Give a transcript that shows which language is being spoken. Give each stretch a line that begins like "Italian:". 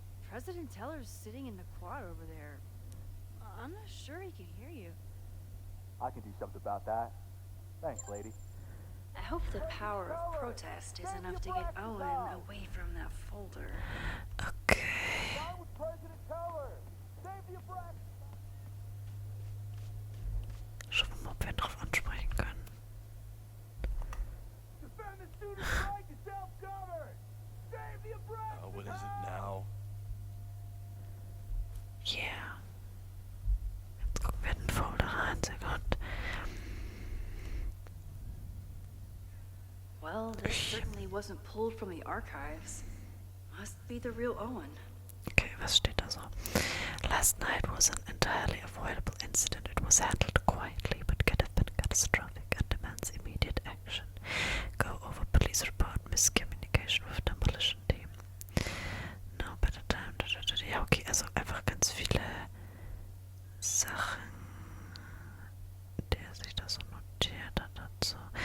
English: President Teller's sitting in the quad over there. I'm not sure he can hear you. I can do something about that. Thanks, lady. I hope the power of protest is enough to get Owen away from that folder. Okay. Down with President Teller! Save the Abraxas!
German: Schauen wir mal, ob wir ihn drauf ansprechen können.
English: Defend the students' right to self-govern! Save the Abraxas! What is it now? Yeah.
German: Jetzt gucken wir in den Folder rein. Sekunde.
English: Well, this certainly wasn't pulled from the archives. Must be the real Owen.
German: Okay, was steht da so?
English: Last night was an entirely avoidable incident. It was handled quietly, but could have been catastrophic and demands immediate action. Go over police report, miscommunication with demolition team. No better time.
German: Ja, okay, also einfach ganz viele Sachen, der sich da so notiert hat dazu.